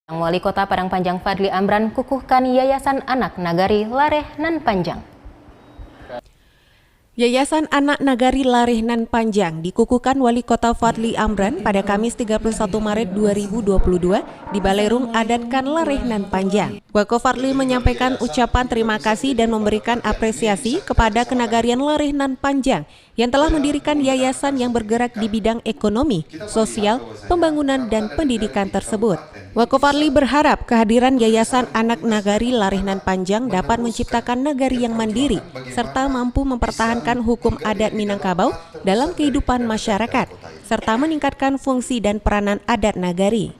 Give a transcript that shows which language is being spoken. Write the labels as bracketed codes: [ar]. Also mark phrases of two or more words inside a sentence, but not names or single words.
[id] Wali Kota Padang Panjang Fadli Amran kukuhkan Yayasan Anak Nagari Lareh Nan Panjang. Yayasan Anak Nagari Lareh Nan Panjang dikukuhkan Wali Kota Fadli Amran pada Kamis 31 Maret 2022 di Balerung Adat Kan Lareh Nan Panjang. Wako Fadli menyampaikan ucapan terima kasih dan memberikan apresiasi kepada Kenagarian Lareh Nan Panjang yang telah mendirikan yayasan yang bergerak di bidang ekonomi, sosial, pembangunan, dan pendidikan tersebut. Wako Fadli berharap kehadiran Yayasan Anak Nagari Lareh Nan Panjang dapat menciptakan nagari yang mandiri serta mampu mempertahankan hukum adat Minangkabau dalam kehidupan masyarakat, serta meningkatkan fungsi dan peranan adat nagari.